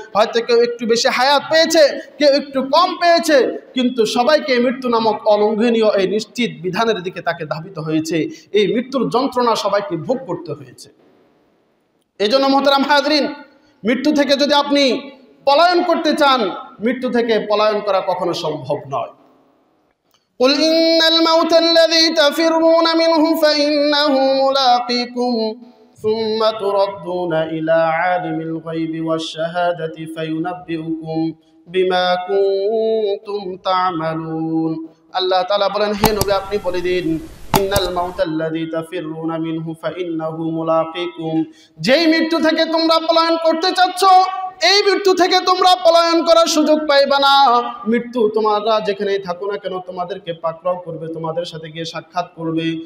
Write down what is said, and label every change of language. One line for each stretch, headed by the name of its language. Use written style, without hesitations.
Bangla: হয়তো কেউ একটু বেশি হায়াত পেয়েছে, কেউ একটু কম পেয়েছে, কিন্তু সবাইকে মৃত্যু নামক অলঙ্ঘনীয় এই নিশ্চিত বিধানের দিকে তাকে ধাবিত হয়েছে। এই মৃত্যুর যন্ত্রণা সবাইকে ভোগ করতে হয়েছে। এই জন্য মোহতারাম হাজরিন, মৃত্যু থেকে যদি আপনি পলায়ন করতে চান, মৃত্যু থেকে পলায়ন করা কখনো সম্ভব নয়।
Arabic: قل إن الموت الذي تفرون منه فإنه ملاقيكم ثم تردون إلى عالم الغيب والشهادة فينبئكم بما كنتم تعملون।
Bangla: আল্লাহ তাআলা বলেন, হে নবী আপনি বলে দিন,
Arabic: ইন্নাল মাউতাল্লাযী তাফিরুনা মিনহু ফাইন্নাহু মুলাকীকুম,
Bangla: যেই মৃত্যু থেকে তোমরা পলায়ন করতে চাচ্ছ, এই মৃত্যু থেকে তোমরা পলায়ন করার সুযোগ পাইবা না। মৃত্যু তোমরা যেখানেই থাকো না কেন, তোমাদেরকে পাকড়াও করবে, তোমাদের সাথে গিয়ে সাক্ষাৎ করবে।